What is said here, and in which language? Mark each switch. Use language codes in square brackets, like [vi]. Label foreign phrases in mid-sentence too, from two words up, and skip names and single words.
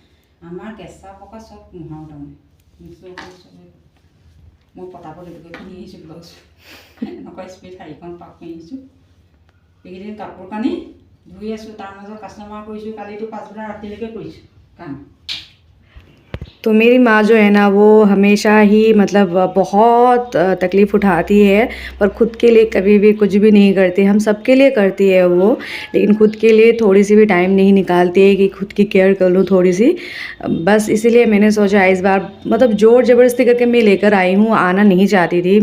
[as] আমাৰ কেঁচা পকা চব মোহাও তাৰমানে মিক্সৰ কৰি চব মই পতাপত এইটোকে কিনি আহিছোঁ ব্লাউজ এনেকুৱা স্পীড শাড়ীখন পাক কিনি আহিছোঁ। এইকেইদিন কাপোৰ কানি ধুই আছোঁ, তাৰ মাজত কাষ্টমাৰ কৰিছোঁ, কালিতো পাছবেলা ৰাতিলৈকে কৰিছোঁ কাম। [hi] तो मेरी माँ जो है ना वो हमेशा ही मतलब बहुत तकलीफ़ उठाती है, पर ख़ुद के लिए कभी भी कुछ भी नहीं करती। हम सबके लिए करती है वो, लेकिन ख़ुद के लिए थोड़ी सी भी टाइम नहीं निकालती है कि खुद की केयर कर लूँ थोड़ी सी। बस इसीलिए मैंने सोचा इस बार मतलब ज़ोर ज़बरदस्ती करके मैं लेकर आई हूँ, आना नहीं चाहती थी।